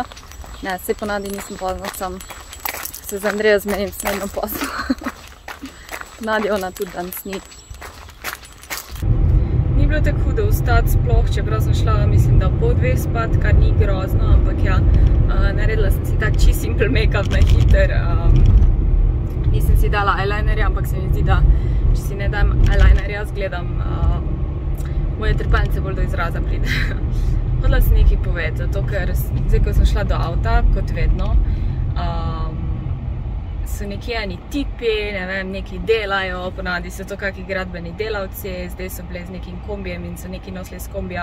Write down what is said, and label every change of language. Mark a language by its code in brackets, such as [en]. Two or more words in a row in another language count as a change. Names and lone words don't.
[sl] Ne, saj ponavadi nisem pozna, sem se z Andrejo zmenim, sem vedno pozna. Ponavadi ona tudi danes ni. Ni bilo tako hudo vstati sploh, čeprav sem šla, mislim, da pol 2 spat, kar ni grozno, ampak ja, naredila sem si tak čist [en] simple make-up [sl] na hiter. Nisem si dala eyelinerja, ampak se mi zdi, da če si ne dam eyelinerja, zgledam moje trepalnice bolj do izraza pride. Hodila sem nekaj povedati, zato ker zdaj, ko sem šla do avta, kot vedno, so nekje eni tipi, ne vem, neki delajo, ponavadi so to kakšni gradbeni delavci, zdaj so bili z nekim kombijem in so neki nosili s kombija.